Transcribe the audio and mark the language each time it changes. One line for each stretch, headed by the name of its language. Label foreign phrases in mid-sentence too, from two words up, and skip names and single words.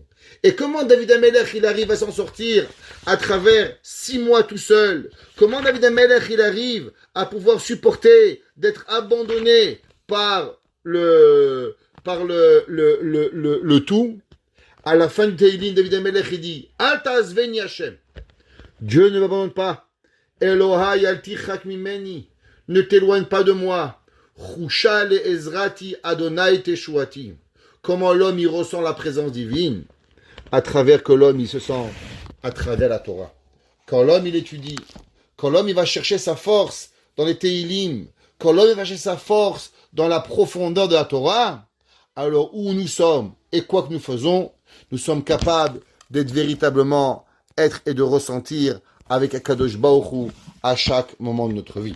French: Et comment David Amelech il arrive à s'en sortir à travers 6 mois tout seul? Comment David Amelech il arrive à pouvoir supporter d'être abandonné par le tout? À la fin du Teilim, David Amelech il dit
Hebrew: אל תעזבני ה.
French: Dieu ne m'abandonne pas.
Hebrew: Elohai al tichak mimeni.
French: Ne t'éloigne pas de moi.
Hebrew: Chusha le ezrati Adonai teshuati.
French: Comment l'homme il ressent la présence divine? À travers que l'homme il se sent à travers la Torah. Quand l'homme il étudie, quand l'homme il va chercher sa force dans les Teilim, quand l'homme il va chercher sa force dans la profondeur de la Torah, alors où nous sommes et quoi que nous faisons, nous sommes capables d'être véritablement être et de ressentir avec Akadosh Baruch Hu à chaque moment de notre vie.